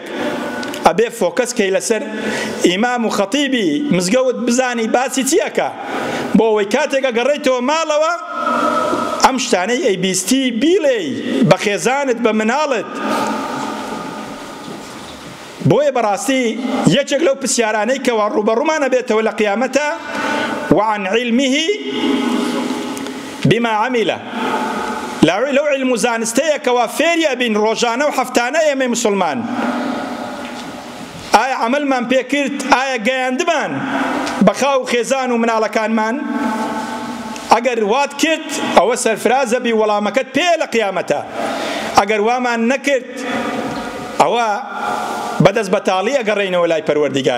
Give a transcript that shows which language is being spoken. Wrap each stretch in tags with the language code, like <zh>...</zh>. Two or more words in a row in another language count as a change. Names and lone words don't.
<ckb>ئەبێ فۆکەسکەی لەسەر ئیمام و خەتیبی مزگەوت بزانی باسی چیەکە، بۆ ئەوەی کاتێک ئەگەڕێیتەوە ماڵەوە ئەم شتانەی ئەیبیستی بیڵێی بە خێزانت بە مناڵت. بۆیە بەڕاستی یەکێک لەو پرسیارانەی کەوا ڕوبەڕوومانە بێتەوە لە قیامەتە</ckb> <ar>وعن علمه بما عمل،</ar> <ckb>لەو علم و زانستەیە کەوا فێریە بین ڕۆژانە و هەفتانە ئێمە موسڵمان ئایا عملمان پێ کرد، ئایا گەیاندمان بە خاو خێزان و مناڵەکانمان؟ ئەگەر وات کرد ئەوە سەرفرازە بی وەڵامەکەت پێ لە قیامەتە، ئەگەر وامان نەکرد ئەوە بەدەست بەتاڵی ئەگەڕێینەوە لای پەروەردیگار.</ckb>